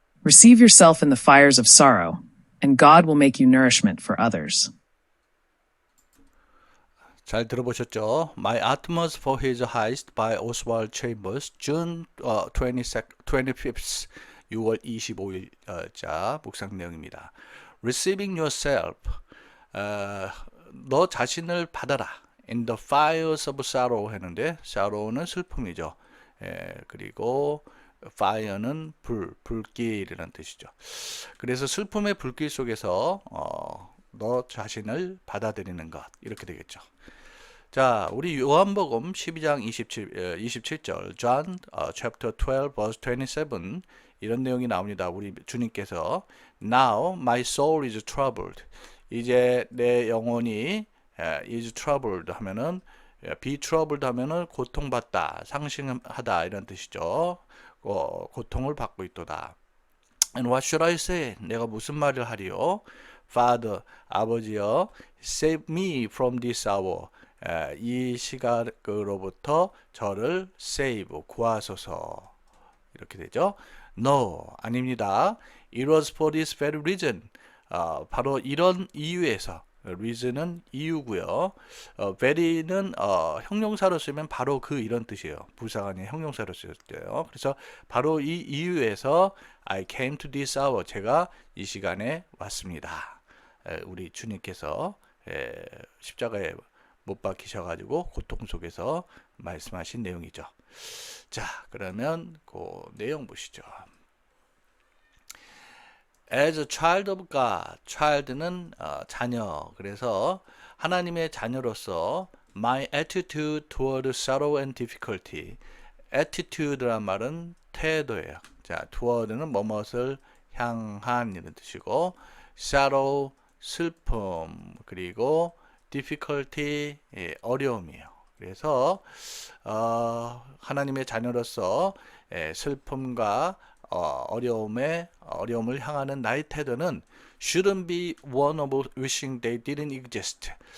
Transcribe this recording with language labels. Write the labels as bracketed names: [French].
[English] Receive yourself in the fires of sorrow, and God will make you nourishment for others. [Korean] 잘 들어보셨죠? [English] My Utmost for His Highest by Oswald Chambers, June 25th, [Korean] 6월 25일자 묵상 내용입니다. [English] Receiving yourself, [Korean] 너 자신을 받아라. [English] In the fires of sorrow [Korean] 했는데, sorrow는 슬픔이죠. 그리고 fire는 불길이라는 뜻이죠. 그래서 슬픔의 불길 속에서 너 자신을 받아들이는 것 이렇게 되겠죠. 자, 우리 요한복음 12장 27절 [English] John chapter 12 verse 27 [Korean] 이런 내용이 나옵니다. 우리 주님께서 [English] Now my soul is troubled. [Korean] 이제 내 영혼이 is troubled 하면은 be troubled 하면은 고통받다, 상심하다 이런 뜻이죠. 고통을 받고 있도다. [English] And what should I say? [Korean] 내가 무슨 말을 하리요? [English] Father, 아버지여, save me from this hour. [Korean] 이 시각으로부터 저를 save, 구하소서. 이렇게 되죠. No, 아닙니다. [English] It was for this very reason. [Korean] 바로 이런 이유에서 reason은 이유고요. very는 형용사로 쓰면 바로 그 이런 뜻이에요. 부사가 아닌 형용사로 쓸 때요. 그래서 바로 이 이유에서 [English] I came to this hour. [Korean] 제가 이 시간에 왔습니다. 우리 주님께서 십자가에 못 박히셔가지고 고통 속에서 말씀하신 내용이죠. 자, 그러면 그 내용 보시죠. [English] As a child of God, child는 자녀. [Korean] 그래서 하나님의 자녀로서 [English] my attitude toward sorrow and difficulty. [Korean] attitude란 말은 태도예요. 자, toward는 뭐뭇을 향한 이런 뜻이고, sorrow 슬픔 그리고 difficulty 어려움이에요. 그래서 하나님의 자녀로서 슬픔과 어려움을 향하는 나의 태도는 [English] shouldn't be one of wishing they didn't exist.